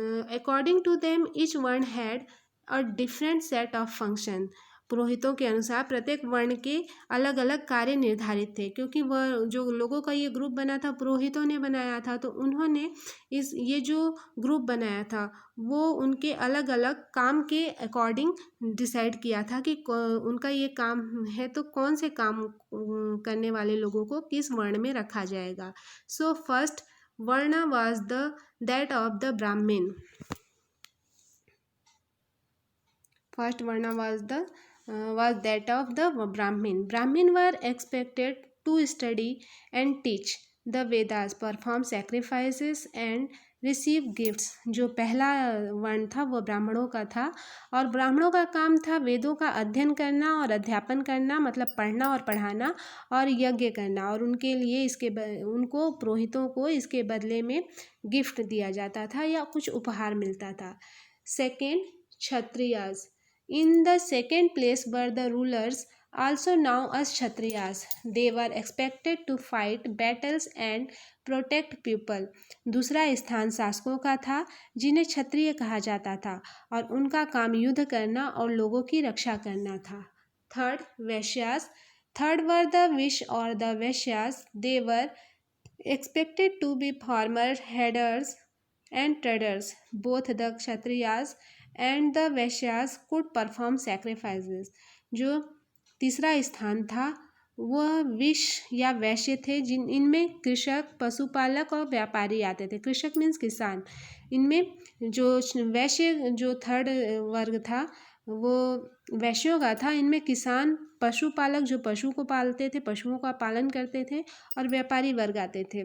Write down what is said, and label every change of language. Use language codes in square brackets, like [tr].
[en] According to them, each one had a different set of function. [hi] पुरोहितों के अनुसार प्रत्येक वर्ण के अलग अलग कार्य निर्धारित थे. क्योंकि वह जो लोगों का ये ग्रुप बना था पुरोहितों ने बनाया था, तो उन्होंने ये जो ग्रुप बनाया था वो उनके अलग अलग काम के अकॉर्डिंग डिसाइड किया था कि उनका ये काम है तो कौन से काम करने वाले लोगों को किस वर्ण में रखा जाएगा. [en] So first varna was that of the Brahmin. First varna was that of the Brahmin. Brahmin were expected to study and teach the Vedas, perform sacrifices and receive gifts. [hi] जो पहला वर्ण था वो ब्राह्मणों का था और ब्राह्मणों का काम था वेदों का अध्ययन करना और अध्यापन करना, मतलब पढ़ना और पढ़ाना और यज्ञ करना. और उनके लिए उनको पुरोहितों को इसके बदले में गिफ्ट दिया जाता था या कुछ उपहार मिलता था. [en] Second, Kshatriyas. In the second place were the rulers, also known as Kshatriyas. They were expected to fight battles and protect people. [hi] दूसरा स्थान शासकों का था जिन्हें क्षत्रिय कहा जाता था और उनका काम युद्ध करना और लोगों की रक्षा करना था. [en] Third, Vaishyas. Third were the Vish or the Vaishyas. They were expected to be farmers, herders and traders. Both the Kshatriyas and the Vaishyas could perform sacrifices. [hi] जो तीसरा स्थान था वह विश या वैश्य थे इनमें कृषक, पशुपालक और व्यापारी आते थे. कृषक मीन्स किसान. इनमें जो वैश्य जो थर्ड वर्ग था वो वैश्यों का था। इनमें किसान, पशुपालक जो पशु को पालते थे, पशुओं का पालन करते थे, और व्यापारी वर्ग आते थे।